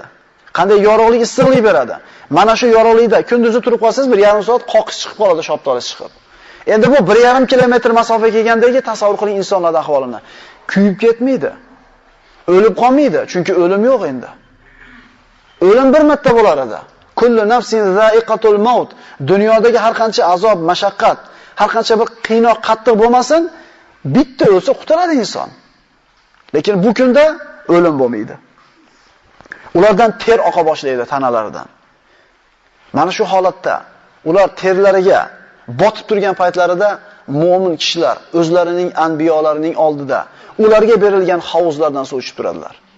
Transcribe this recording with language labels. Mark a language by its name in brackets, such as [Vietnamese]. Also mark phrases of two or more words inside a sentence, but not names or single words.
[Uzbek] Qanday yorug'lik, issiqlik beradi? Mana shu yorug'likda kunduzi turib qolsangiz 1,5 soat qoqish chiqib qoladi, shoptolis chiqib. Endi bu 1,5 kilometr masofa kelgandagi tasavvur qiling insonlarning ahvolini. Kuyib ketmaydi. O'lib qolmaydi, chunki o'lim yo'q endi. O'lim bir marta bo'lar edi. [Arabic] كل نفس ذائقة الموت. [Uzbek] Dunyodagi har qancha azob, mashaqqat, har qancha bir qiynoq, qattiq bo'lmasin, bitta o'lsa qutuladi inson. Lekin bu kunda o'lim bo'lmaydi. Ulardan ter oqa boshlaydi tanalaridan. Mana shu holatda ular terlariga botib turgan paytlarida mu'min kishilar o'zlarining anbiyolarining oldida ularga berilgan havuzlardan suv ichib turadilar.